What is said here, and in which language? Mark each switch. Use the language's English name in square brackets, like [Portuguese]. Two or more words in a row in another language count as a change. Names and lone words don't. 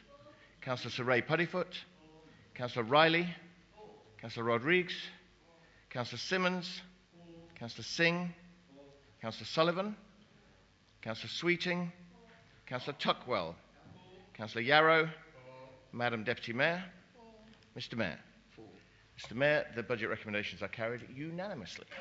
[English] Councillor Sir Ray Puddifoot. Councillor Riley. Councillor Rodrigues. Councillor Simmonds. Councillor Singh. Councillor Sullivan. Councillor Sweeting. Councillor Tuckwell. Councillor Yarrow. Madam Deputy Mayor. Mr. Mayor. Mr. Mayor, the budget recommendations are carried unanimously.